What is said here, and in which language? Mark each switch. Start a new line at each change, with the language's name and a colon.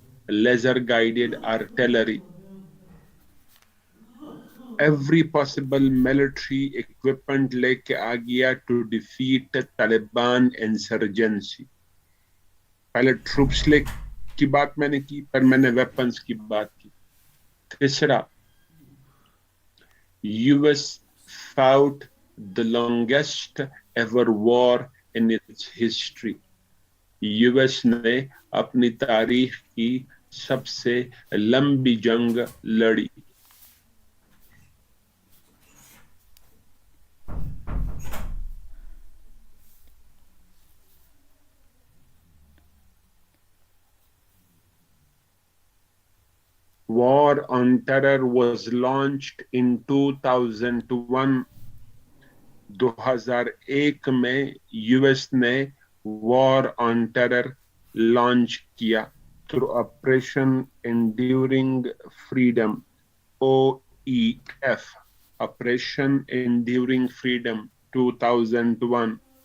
English: laser guided artillery, every possible military equipment
Hindi: लेके आ गया
English: To defeat Taliban insurgency.
Hindi: पहले troops ले की बात मैंने की, पर मैंने वेपन्स की बात की।
English: तीसरा, US fought the longest ever war in its history।
Hindi: US ने अपनी तारीख की सबसे लंबी जंग लड़ी।
English: War on Terror was launched in 2001।
Hindi: 2001 में यूएस ने वॉर ऑन टेरर लॉन्च किया
English: through operation enduring freedom,
Hindi: OEF, operation enduring freedom 2001।